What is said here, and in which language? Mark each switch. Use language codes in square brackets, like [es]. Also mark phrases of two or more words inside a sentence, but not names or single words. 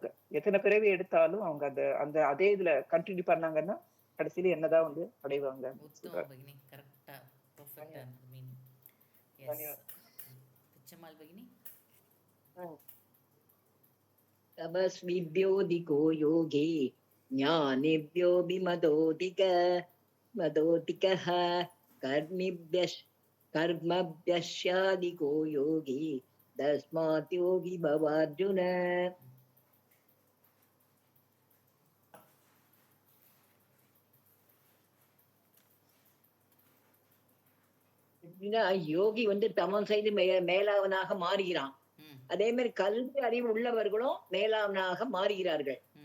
[ta] எத்தனை பிறவி எடுத்தாலும் அவங்க அந்த அந்த அதே இதுல கண்டினியூ பண்ணாங்கன்னா கடைசியில என்னதான் வந்து அடைவாங்க. [sa] तपस्विभ्योऽधिको योगी ज्ञानिभ्यो मदोदिकः कर्मभ्यश्चाधिको योगी तस्मात् योगी भवार्जुन. [ta] யோகி வந்து தமம் செய்து மேலாவனாக மாறுகிறான். அதே மாதிரி கல்வி அறிவு உள்ளவர்களும் மேலாவனாக மாறுகிறார்கள்.